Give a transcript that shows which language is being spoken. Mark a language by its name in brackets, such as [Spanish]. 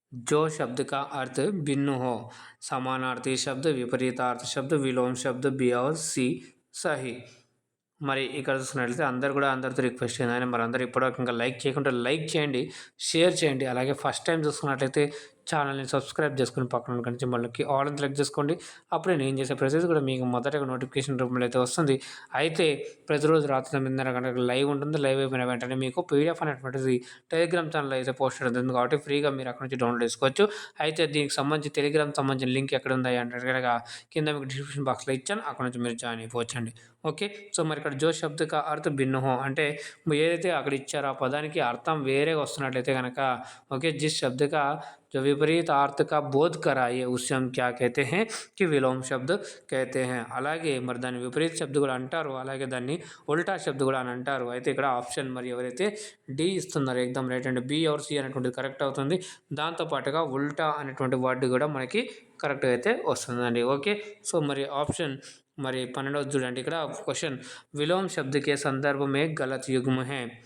[Hindi] जो शब्द का अर्थ भिन्न हो, समानार्थी शब्द, विपरीतार्थ शब्द, विलोम शब्द, बी और सी सही. [Telugu] మరి ఇక్కడ చూసుకున్నట్లయితే అందరితో రిక్వెస్ట్ చేయండి. మరి అందరూ ఇప్పటివరకు ఇంకా లైక్ చేయకుండా లైక్ చేయండి, షేర్ చేయండి. అలాగే ఫస్ట్ టైం చూసుకున్నట్లయితే ఛానల్ని సబ్స్క్రైబ్ చేసుకుని పక్కన కనిపించే మళ్ళీ ఆల్ సెలెక్ట్ చేసుకోండి. అప్పుడే నేను చేసే ప్రతిదీ కూడా మీకు మొదటగా నోటిఫికేషన్ రూపంలో అయితే వస్తుంది. అయితే ప్రతిరోజు రాత్రి 9:30 గంటలకు లైవ్ ఉంటుంది. లైవ్ అయిపోయిన వెంటనే మీకు పీడిఎఫ్ అనేటువంటిది టెలిగ్రామ్ ఛానల్ అయితే పోస్ట్ అవుతుంది కాబట్టి ఫ్రీగా మీరు అక్కడ నుంచి డౌన్లోడ్ చేసుకోవచ్చు. అయితే దీనికి సంబంధించి టెలిగ్రామ్ సంబంధించిన లింక్ ఎక్కడ ఉంది అంటే కనుక కింద మీకు డిస్క్రిప్షన్ బాక్స్లో ఇచ్చాను, అక్కడ నుంచి మీరు జాయిన్ అయిపోవచ్చండి. ఓకే. సో, మరి ఇక్కడ [Hindi] జో శబ్ద కా అర్థ్ భిన్న హో [Telugu] అంటే ఏదైతే అక్కడ ఇచ్చారో ఆ పదానికి అర్థం వేరేగా వస్తున్నట్లయితే గనక ఓకే. [Hindi] జిస్ శబ్ద కా जो विपरीत अर्थ का बोध कराए उसे हम क्या कहते हैं कि విలోమ శబ్ద कहते हैं. [Telugu] అలాగే మరి దాని విపరీత శబ్ద కూడా అంటారు. అలాగే దాన్ని ఉల్టా శబ్ద కూడా అని అంటారు. అయితే ఇక్కడ ఆప్షన్ మరి ఎవరైతే డి ఇస్తున్నారో ఎగ్దమ్ రైట్ అండి. బి ఆర్ సి అనేటువంటిది కరెక్ట్ అవుతుంది. దాంతో పాటుగా ఉల్టా అనేటువంటి వర్డ్ కూడా మనకి కరెక్ట్‌గా అయితే వస్తుందండి. ఓకే. సో, మరి ఆప్షన్ మరి 12వది చూడండి. ఇక్కడ క్వెషన్ [Hindi] విలోమ శబ్ద కే సందర్భ మే గలత్ యుగ్మ హై.